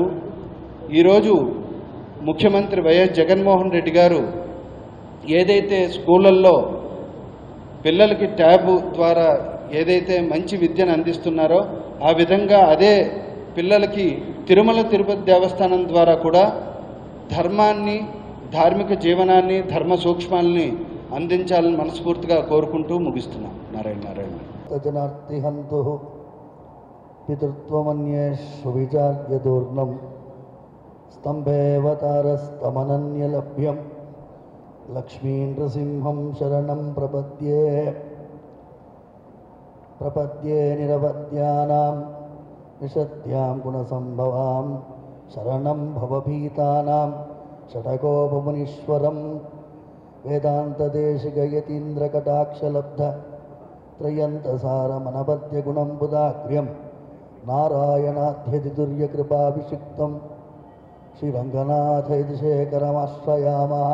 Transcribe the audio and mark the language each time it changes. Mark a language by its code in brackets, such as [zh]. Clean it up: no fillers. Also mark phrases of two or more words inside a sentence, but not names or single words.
[te] ఈరోజు ముఖ్యమంత్రి వైఎస్ జగన్మోహన్ రెడ్డి గారు ఏదైతే స్కూళ్ళల్లో పిల్లలకి ట్యాబ్ ద్వారా ఏదైతే మంచి విద్యను అందిస్తున్నారో ఆ విధంగా అదే పిల్లలకి తిరుమల తిరుపతి దేవస్థానం ద్వారా కూడా ధర్మాన్ని, ధార్మిక జీవనాన్ని, ధర్మ సూక్ష్మాలని అందించాలని మనస్ఫూర్తిగా కోరుకుంటూ ముగిస్తున్నాం. నారాయణ నారాయణ. [sa] जनार्तिहन्तु पितृत्वमन्येषु विचार्यदूर्णं स्तंभेवतारस्तमनन्यलभ्यं लक्ष्मीन्द्रसिंहं शरणं प्रपद्ये निरवद्यानां निषद्यां गुणसंभवां शरणं भवभीतानां षटकोपमुनीश्वरं वेदान्तदेशिकयतीन्द्रकटाक्षलब्ध त्रयन्तसारमनपद्यगुणं बुधाग्र्यं नारायणाध्यतिदुर्यकृपाभिषिक्तं श्रीरंगनाथयतिशेखरमाश्रयामः.